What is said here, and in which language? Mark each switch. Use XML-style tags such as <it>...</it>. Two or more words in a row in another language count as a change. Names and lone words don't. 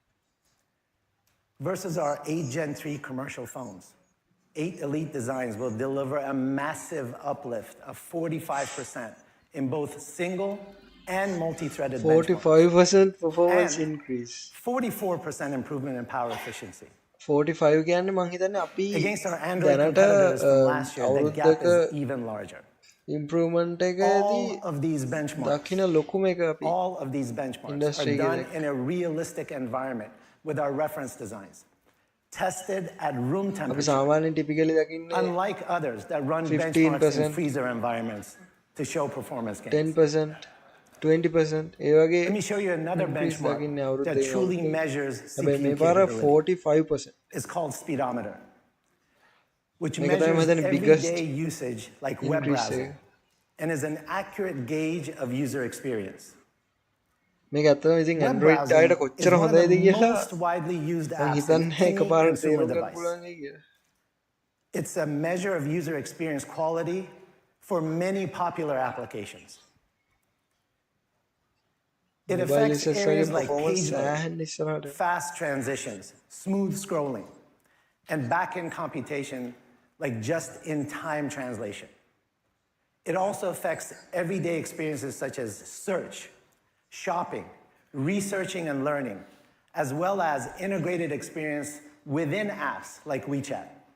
<en>Versus our 8 Gen 3 commercial phones, 8 Elite designs will deliver a massive uplift of 45% in both single and multi-threaded 45% performance increase. 44% improvement in power efficiency.</en> <si>45 කියන්නේ මං හිතන්නේ අපි</si> <en>Against our Android competitors from last year, the gap</en> <si>අවුරුද්දක</si> <en>is even larger. improvement All of these benchmarks,</en> <si>දකින්න ලොකුම එක අපි</si> <en>all of these benchmarks industry are done</en> <si>එකේ</si> <en>in a realistic environment with our reference designs, tested at room</en> <si>අපි</si> <en>temperature,</en> <si>සාමාන්‍යයෙන් typically දකින්නේ</si> <en>unlike others that run</en> <si>15%,</si> <en>benchmarks in freezer environments to show performance gains.</en> <si>10%, 20% ඒ වගේ</si> <en>Let me show you another increase benchmark</en> <si>දකින්නේ</si> <en>that</en> <si>අවුරුද්දේ</si> <en>truly measures</en> <si>හැබැයි</si> <en>CPU</en> <si>මේ පාර</si> <en>capability.</en> <si>45%.</si> <en>It's called speedometer, which</en> <si>මේක තමයි</si> <en>measures</en> <si>මම biggest</si> <en>everyday usage like web increase browsing and is an accurate gauge of user experience.</en> <si>මේක ඇත්තටම ඉතින්</si> <en>Web</en> <si>Android</si> <en>browsing</en> <si>අයට</si> <en>is</en> <si>කොච්චර</si> <en>one of</en> <si>හොඳයිද</si> <en>the</en> <si>කියලා</si> <en>most widely used</en> <si>මම</si> <en>apps in</en> <si>හිතන්නේ</si> <en>any</en> <si>එකපාරට</si> <en>consumer</en> <si>තේරුම් ගන්න</si> <en>device.</en> <si>පුළුවන් වෙයි කියලා.</si> <en>It's a measure of user experience quality for many popular applications. It Mobile affects users areas</en> <si>වගේ</si> <en>like performance page</en> <si>සෑහෙන්න</si> <en>load,</en> <si>ඉස්සරහට.</si> <en>fast transitions, smooth scrolling, and back-end computation like just-in-time translation. It also affects everyday experiences such as search, shopping, researching and learning, as well as integrated experience within apps like WeChat.</en>